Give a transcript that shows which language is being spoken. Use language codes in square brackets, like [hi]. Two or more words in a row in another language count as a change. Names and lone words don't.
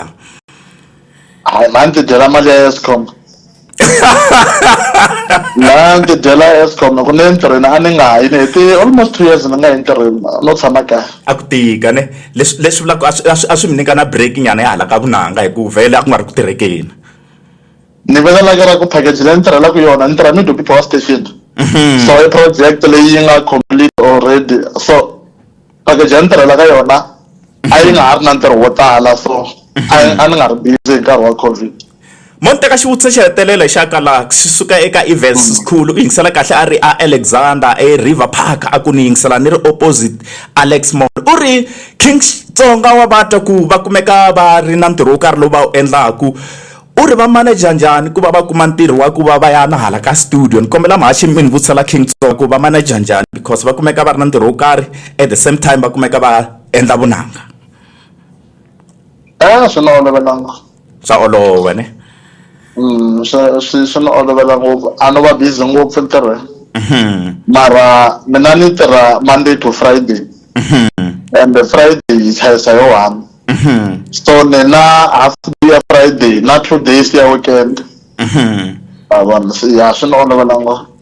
[ts] hayi mani ti dyela mali ya Eskom mani ti dyela Eskom ku ni entirhweni a ni nga hayi ni heti almost 2 years ni nga entirhweni no tshama kaya a ku tika ne leswi vulaka a swi mi nyika na break nyana ya hala ka vunanga hi ku vhele a ku nga ri ku tirhekeni. ni velelaka ku package leyi ni tirhelaka yona ni tirha Middle Power Station so i project leyi nga [en] complete already [ts] so package ya ni tirhelaka yona a yi nga ha ri na ntirho wo tala so a ni nga ri busy hi nkarhi wa COVID. Mo ni teka xivutiso xi hetelela xaka laha xi suka eka Events School u yingisela kahle a ri a Alexander River Park a ku ni yingisela ni ri opposite Alex Mall u ri King Tsonga wa vatwa ku va kumeka va ri na ntirho wo karhi lowu va wu endlaku u ri va manager njhani ku va va kuma ntirho wa ku va va ya na hala ka studio. Ni kombela mahaxi mi ni vutisela King Tsonga ku va manager njhani because va kumeka va ri na ntirho wo karhi [en] at the same time [ts] va kumeka va endla vunanga. Swi ni olovelanga Swa olova ne swi ni olovela ngopfu a no va busy ngopfu entirhweni mara mina ni tirha [en] Monday to Friday and Friday [ts] yi chayisa yo 1 so ni na [en] half day [ts] ya Friday na 2 days ya weekend vona ya swi ni olovela ngopfu.